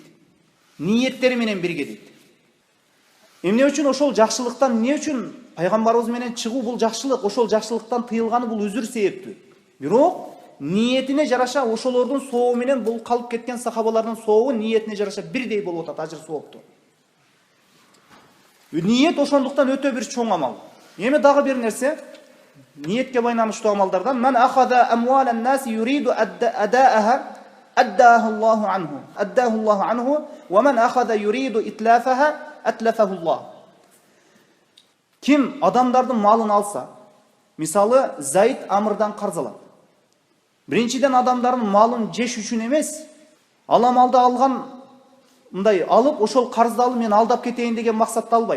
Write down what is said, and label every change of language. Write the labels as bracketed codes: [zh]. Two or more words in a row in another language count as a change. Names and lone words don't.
[ky] Ниеттери менен бирге дейт. Эмне үчүн ошол жакшылыктан, эмне үчүн пайгамбарыбыз менен чыгуу бул жакшылык, ошол жакшылыктан тыйылганы бул үзүр себептүү. Бирок ниетине жараша ошолордун сообу менен бул калып кеткен сахабалардын сообу ниетине жараша бирдей болуп атат, ажыр соопту. Ниет ошондуктан өтө бир чоң амал. Эми дагы бир нерсе, ниетке байланыштуу амалдардан [ar] من أخذ أموالا الناس يريد أداءها أداه الله عنه و من أخذ يريد إتلافها أتلفه الله. [ky] Ким адамдардын малын алса, мисалы Заид Амрдан карз алат. Биринчиден адамдардын малын жеш үчүн эмес, ал малды алган мындай алып, ошол карзды алып мен алдап кетейин деген максатта албайт.